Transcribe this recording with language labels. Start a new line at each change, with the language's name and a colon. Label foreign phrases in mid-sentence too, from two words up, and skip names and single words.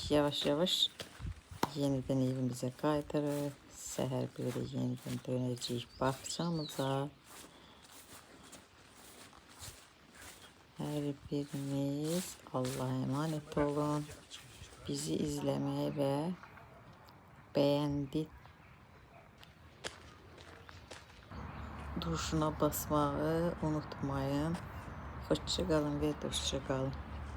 Azerbaijani: Yavaş-yavaş yenidən evimizə qayıdırıq. Səhər belə yenidən dönəcəyik bağçamıza.
Turkish: Hər biriniz Allah'a emanet olun. Bizi izləməyi və beğendi tuşuna basmağı unutmayın. Hoşça kalın ve dostça kalın.